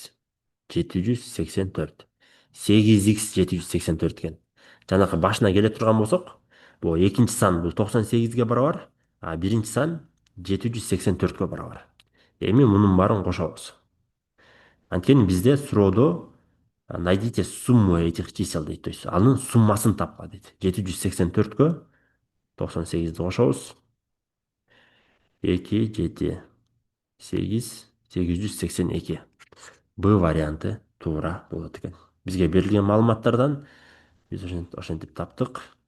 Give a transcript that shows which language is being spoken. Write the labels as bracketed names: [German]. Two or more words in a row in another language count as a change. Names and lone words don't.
[Kyrgyz] 784. 8x 784 экен. Жанакы башына келе турган болсок, бул экинчи сан бул 98-ге барабар, а биринчи сан 784-кө барабар. Эми мунун баарын кошобуз. Анткени бизде суроодо [Russian] найдите сумму этих чисел [Kyrgyz] дейт. [Russian] То есть [Kyrgyz] анын суммасын тапкыла дейт. 784-кө 98-ди кошобуз. 2, 7, 8, 882. Б варианты туура болот экен. Бизге берилген маалыматтардан биз ошентип таптык.